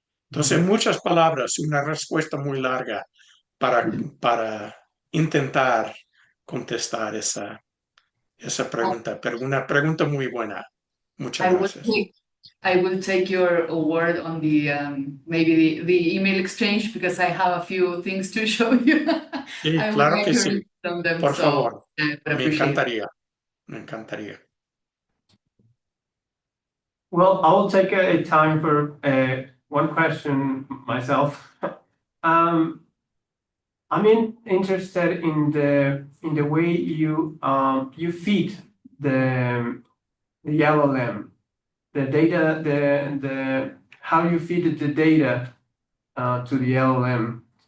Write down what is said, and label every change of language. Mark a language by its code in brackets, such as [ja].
[es] Entonces, muchas palabras, una respuesta muy larga para intentar contestar esa pregunta, pero una pregunta muy buena. Muchas gracias. [en] I will take your word on the maybe the email exchange, because I have a few things to show you. [es] Sí, claro que sí. Por favor, me encantaría. [en] Well, I will take a time for one question myself. I'm interested in the way you feed the LLM, the data, the how you feed the data to the LLM.